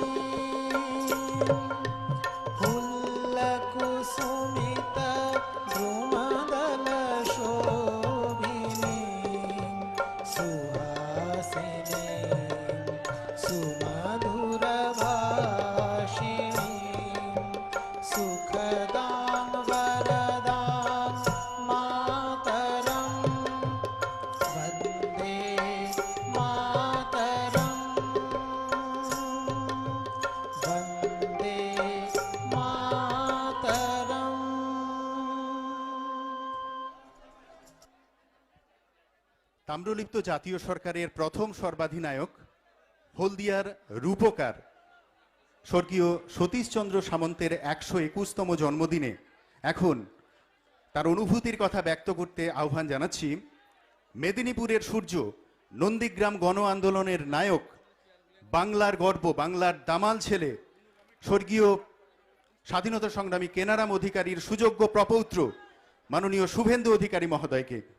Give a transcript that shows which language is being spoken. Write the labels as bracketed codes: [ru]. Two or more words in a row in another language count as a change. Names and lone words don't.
[sa] फुल्लकुसुमित द्रुमदलशोभिनी सुहासिनी सुमधुरभाषिणी सुखदां वरदां मातरम् वन्दे मातरम् वन्दे मातरम्। [bn] তাম্রলিপ্ত জাতীয় সরকারের প্রথম সর্বাধিনায়ক হলদিয়ার রূপকার স্বর্গীয় সতীশচন্দ্র সামন্তের 121তম জন্মদিনে এখন তার অনুভূতির কথা ব্যক্ত করতে আহ্বান জানাচ্ছি মেদিনীপুরের সূর্য, নন্দীগ্রাম গণ আন্দোলনের নায়ক, বাংলার গর্ব, বাংলার দামাল ছেলে স্বর্গীয় স্বাধীনতা সংগ্রামী কেনারাম অধিকারীর সুযোগ্য প্রপৌত্র মাননীয় শুভেন্দু অধিকারী মহোদয়কে।